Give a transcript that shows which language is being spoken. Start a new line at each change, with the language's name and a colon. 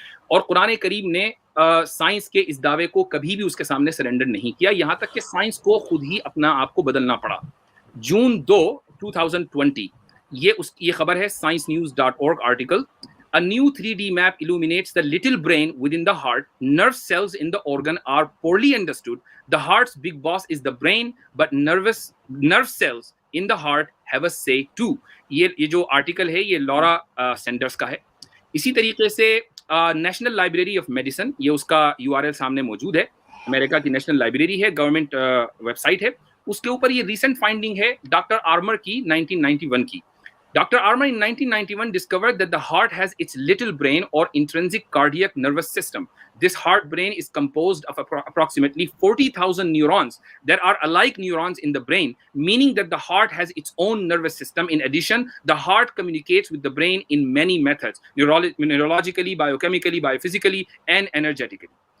Urdu: اور قرآن کریم نے سائنس کے اس دعوے کو کبھی بھی اس کے سامنے سرنڈر نہیں کیا، یہاں تک کہ سائنس کو خود ہی اپنا آپ کو بدلنا پڑا۔ جون 2 2020 یہ خبر ہے sciencenews.org article.
English: A new 3D map illuminates the little brain within the heart. Nerve cells in the organ are poorly understood. The heart's big boss is the brain, but nerve cells in the heart have a say too.
Urdu: یہ جو article ہے یہ لورا senders کا ہے۔ اسی طریقے سے national library of medicine, یہ اس کا URL سامنے موجود ہے، امریکہ کی نیشنل لائبریری ہے، گورنمنٹ ویب سائٹ ہے، اس کے اوپر یہ ریسنٹ فائنڈنگ ہے ڈاکٹر آرمر کی 1991 کی۔ Dr.
English: Armour in 1991 discovered that the heart has its little brain or intrinsic cardiac nervous system. This heart brain is composed of approximately 40,000 neurons. There are alike neurons in the brain, meaning that the heart has its own nervous system. In addition, the heart communicates with the brain in many methods, neurologically, biochemically, biophysically, and energetically.